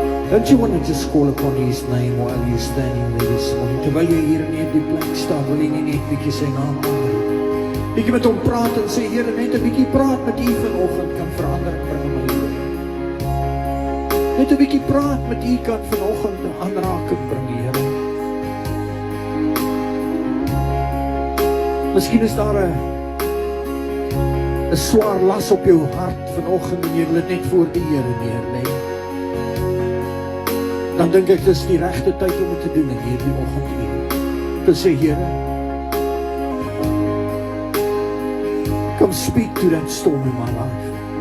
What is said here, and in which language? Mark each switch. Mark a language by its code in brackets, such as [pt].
[en] Don't you want to just call upon His name while you're standing there this morning? [af] Terwyl jy hier in die plek staan, wil jy nie net bietjie sy naam aanroep? Bietjie met hom praat en sê, Here, net 'n bietjie praat met U vanoggend kan verandering bring in my lewe. Net 'n bietjie praat met U kan vanoggend 'n aanraking bring, Here. Miskien is daar 'n swaar las op jou hart vanoggend en jy wil dit net voor die Here neerlê. Dan dink ek dis die regte tyd om dit te doen in hierdie oggenduur. Te sê, Here, [en] come speak to that storm in my life.